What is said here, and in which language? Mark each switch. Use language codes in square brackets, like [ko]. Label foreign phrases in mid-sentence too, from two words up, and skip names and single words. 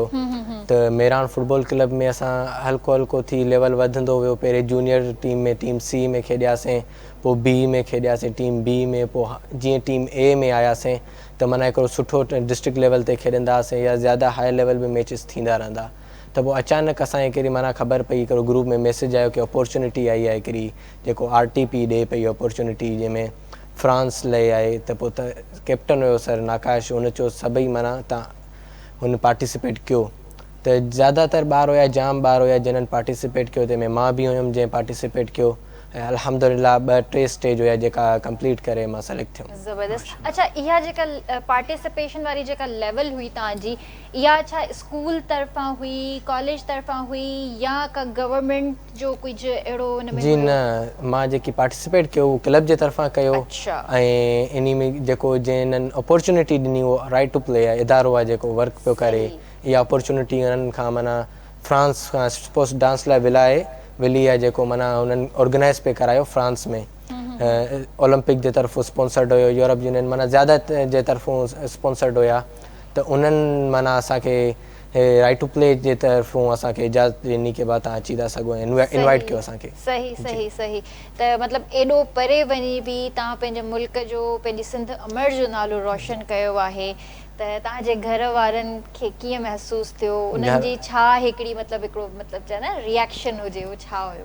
[sd] त मेरान फुटबॉल क्लब में असां हल्को हल्को थी लेवल वधंदो वियो। पहिरें जूनियर टीम में टीम C में खेॾियासीं, पोइ B में खेॾियासीं टीम B में, पोइ जीअं टीम A में आयासीं त माना हिकिड़ो सुठो [en] district level [sd] ते खेॾंदा हुआसीं या ज़्यादा [en] high level [sd] में मैचिस थींदा रहंदा। त पोइ अचानक असांखे हिकिड़ी माना ख़बर पई, हिकिड़ो ग्रुप में मैसेज आयो की अपॉर्चुनिटी आई आहे हिकिड़ी जेको RTP ॾे पई अपॉर्चुनिटी, जंहिंमें फ्रांस लाइ आहे। त पोइ त कैप्टन हुयो सर नाकाश, हुन चयो सभई माना तव्हां हुन पार्टिसिपेट कयो। त ज़्यादातर ॿार हुया, जाम ॿार हुया जिन्हनि पार्टिसिपेट कयो, तंहिंमें मां बि हुयुमि जंहिं पार्टिसिपेट कयो ऐं अल्हम्दुलिल्लाह 2-3 स्टेज हुया जेका कंप्लीट करे मां सेलेक्ट थियुमि। ज़बरदस्त। अच्छा, इहा जेका पार्टिसिपेशन वारी जेका लेवल हुई तव्हांजी, इहा छा स्कूल तरफ़ां हुई, कॉलेज तरफ़ां हुई या का गवर्नमेंट जो कुझु अहिड़ो हुन में? जी न, मां जेकी पार्टिसिपेट कयो उहो क्लब जे तरफ़ां कयो। अच्छा। ऐं इन में जेको जिन्हनि अपॉर्चुनिटी ॾिनी उहो राइट टू प्ले आहे, इदारो आहे जेको वर्क पियो करे। इहा अपॉर्चुनिटी उन्हनि खां माना फ्रांस खां [en] sports dance [sd] लाइ विली आहे, जेको माना हुननि ऑर्गेनाइज़ पे करायो फ्रांस में। ओलंपिक जे तरफ़ो स्पॉन्सर्ड हुयो, यूरोप यूनियन माना ज़्यादा जे तरफ़ो स्पॉन्सर्ड हुया। त उन्हनि माना असांखे राइट टू प्ले जे तरफ़ो असांखे इजाज़त ॾिनी की भाउ तव्हां अची था सघो, इनवाइट कयो असांखे। सही। त मतिलबु एॾो परे वञी बि तव्हां पंहिंजे मुल्क जो, पंहिंजी सिंध अमर जो नालो रोशन कयो आहे। त तव्हांजे घर वारनि खे कीअं महसूसु थियो? उन्हनि जी छा हिकिड़ी हिकिड़ो चए न रिएक्शन हुजे, उहो छा हुयो?